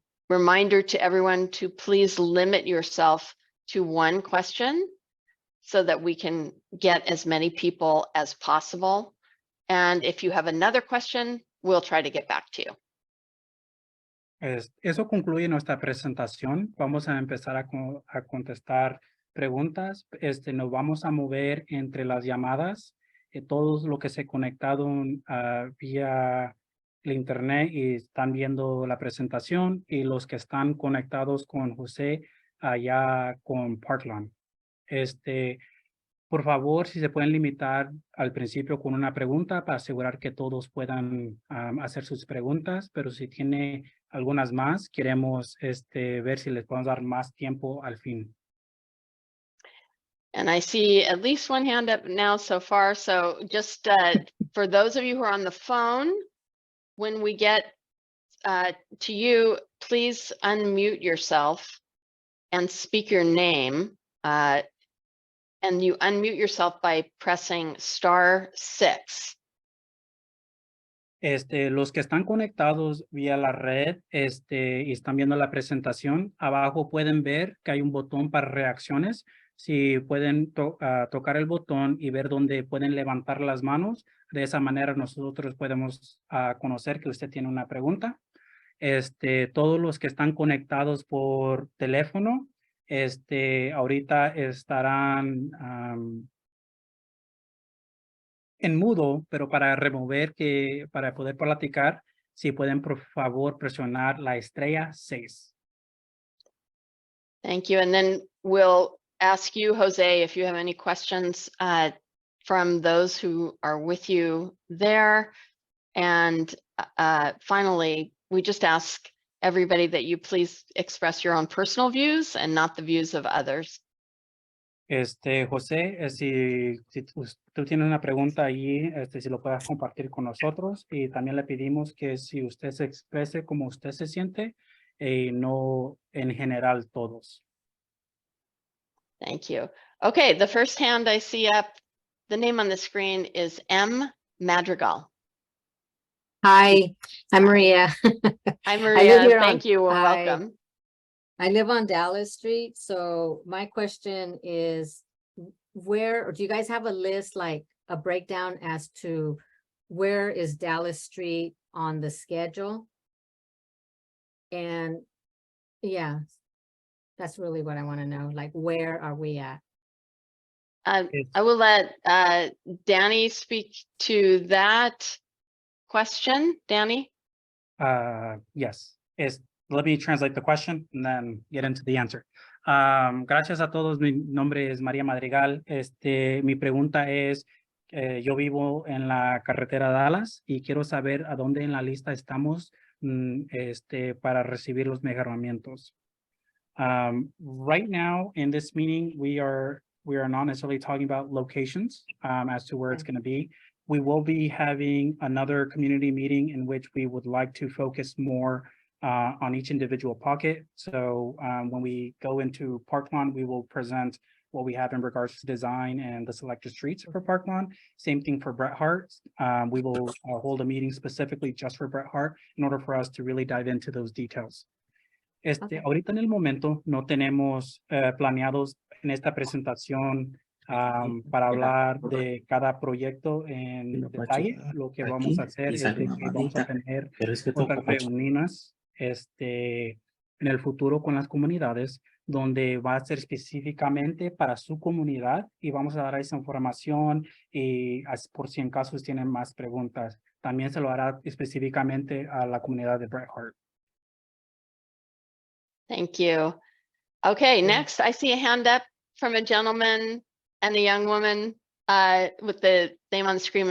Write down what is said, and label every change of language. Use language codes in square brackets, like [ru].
[en] Reminder to everyone to please limit yourself to one question so that we can get as many people as possible. And if you have another question, we'll try to get back to you. [es] Eso concluye nuestra presentación. Vamos a empezar a contestar preguntas. Nos vamos a mover entre las llamadas. Todos los que se conectaron vía el internet y están viendo la presentación, y los que están conectados con José allá con Parklawn. Por favor, si se pueden limitar al principio con una pregunta para asegurar que todos puedan hacer sus preguntas, pero si tiene algunas más, queremos ver si les podemos dar más tiempo al fin. [en] And I see at least one hand up now so far. So just for those of you who are on the phone, when we get to you, please unmute yourself and speak your name. And you unmute yourself by pressing *6. [es] Los que están conectados vía la red y están viendo la presentación, abajo pueden ver que hay un botón para reacciones. Si pueden tocar el botón y ver dónde pueden levantar las manos, de esa manera nosotros podemos conocer que usted tiene una pregunta. Todos los que están conectados por teléfono, ahorita estarán en mudo, pero para para poder platicar, si pueden por favor presionar la estrella 6. [en] Thank you. And then we'll ask you, Jose, if you have any questions from those who are with you there. And finally, we just ask everybody that you please express your own personal views and not the views of others. [es] José, si tú tienes una pregunta ahí, si lo puedas compartir con nosotros, y también le pedimos que si usted se exprese como usted se siente, no en general todos. [en] Thank you. Okay, the first hand I see up, the name on the screen is M. Madrigal. Hi, I'm Maria. Hi, live Maria. here Thank on- you. Well, Hi. welcome. I live on Dallas Street, so my question is, where, or do you guys have a list, like a breakdown as to where is Dallas Street on the schedule? And yeah, that's really what I want to know, like, where are we at? I will let Danny speak to that question. Danny? Yes. Let me translate the question and then get into the answer. [es] Gracias a todos. Mi nombre es María Madrigal. Mi pregunta es, yo vivo en la carretera Dallas y quiero saber a dónde en la lista estamos para recibir los mejoramientos. [en] Right now in this meeting, we are not necessarily talking about locations as to where it's going to be. We will be having another community meeting in which we would like to focus more on each individual pocket. So when we go into Parklawn, we will present what we have in regards to design and the selected streets for Parklawn. Same thing for Bret Harte. We will hold a meeting specifically just for Bret Harte in order for us to really dive into those details. Okay. [es] Ahorita en el momento no tenemos planeados en esta presentación para hablar de cada proyecto en detalle. Lo que vamos a hacer es que vamos a tener otras reuniones en el futuro con las comunidades, donde va a ser específicamente para su comunidad y vamos a dar esa información y por si en caso tienen más preguntas. También se lo hará específicamente a la comunidad de Bret Harte. [en] Thank you. Okay, next I see a hand up from a gentleman and a young woman with the name on the screen.